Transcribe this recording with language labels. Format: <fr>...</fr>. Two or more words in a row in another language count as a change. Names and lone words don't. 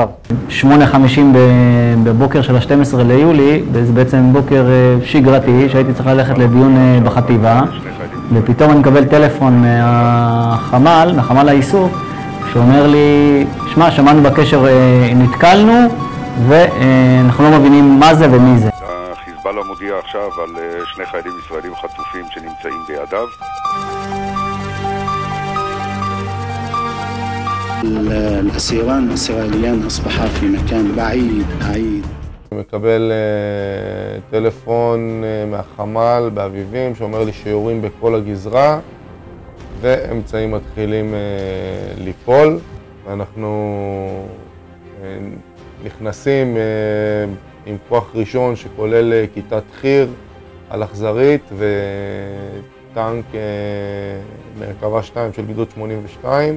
<he>8:50 בבוקר של ה-12 ליולי, זה בעצם בוקר שגרתי, שהייתי צריך ללכת לדיון בחטיבה, ופתאום אני מקבל טלפון מהחמ"ל האיסוף, שאומר לי, שמע, שמענו בקשר, נתקלנו, ואנחנו לא מבינים מה זה ומי זה. חיזבאללה מודיע עכשיו על 2 חיילים ישראלים חטופים שנמצאים בידיו.</he> <ar>الأسيران الإسرائيليان أصبحا في مكان بعيد.</ar> <he>אני מקבל טלפון מהחמ"ל באביבים שאומר לי שיורים בכל הגזרה ואמצעים מתחילים ליפול. ואנחנו נכנסים עם כוח ראשון שכולל כיתת חי"ר על אכזרית וטנק מרכבה 2 של גדוד 82.</he>